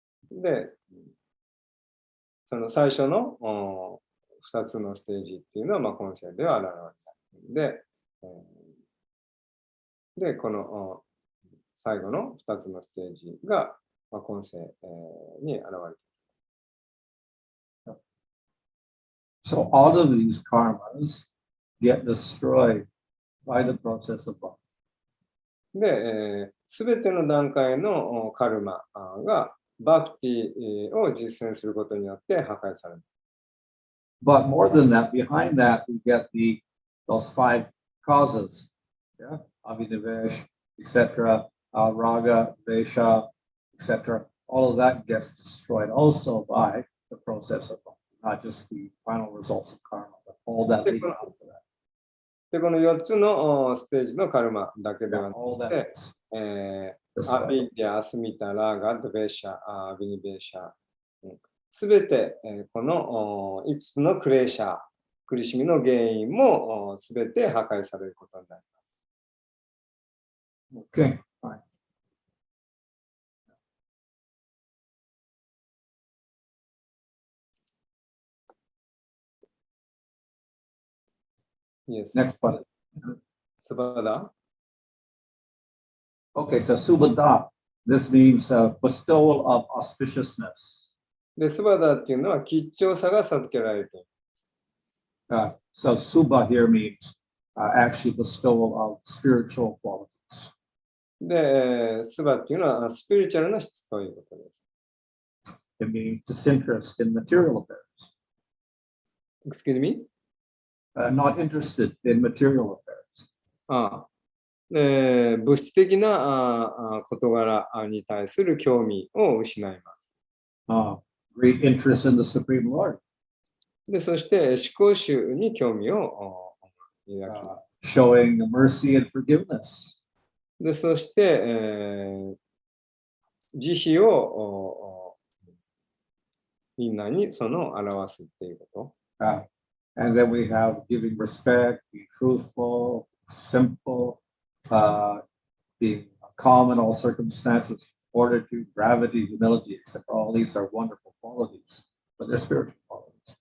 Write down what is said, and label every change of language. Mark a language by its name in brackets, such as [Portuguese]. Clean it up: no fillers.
[Japanese] で、その最初の2つのステージっていうのは、まあ、今世では現れない。で、この最後の2つのステージが、まあ、今世に現れている。 [English] So all of these karmas get destroyed by the process of bhakti. [Japanese] で、すべての段階のカルマがバクティを実践することによって破壊される。 [English] But more than that, behind that, we get those 5 causes. Yeah, Abhinivesh, etc., Raga, Vesha, etc. All of that gets destroyed also by the process of bhakti, not just the final results of karma, but all that leading up to that. [Japanese] で、この4つのステージのカルマだけではな [English] All [Japanese] く [English] that [Japanese] て、 [English] is. [Japanese] アビディア、アスミタ、ラーガ、ドベーシャ、アビニベーシャ、すべてこの5つのクレーシャ苦しみの原因もすべて破壊されることになります。 [English] Okay, fine. Yes. Next one. [Japanese] スバダ [English] Okay, so subhada. This means bestowal of auspiciousness. [Japanese] で、スバダっていうのは吉祥さが授けられている。 [English] So subha here means actually bestowal of spiritual qualities. [Japanese] で、スバっていうのはスピリチュアルな質ということです。 [English] It means disinterest in material affairs. Excuse me? Not interested in material affairs. [Japanese] 物質的な事柄に対する興味を失います。 [English] Great interest in the Supreme Lord. [Japanese] で、そして思考集に興味を抱きます。 [English] Showing mercy and forgiveness. [Japanese] で、そして、慈悲をみんなに表すっていうこと。 [English] And then we have giving respect, being truthful, simple, being calm in all circumstances, fortitude, gravity, humility, etc. All these are wonderful qualities, but they're spiritual qualities.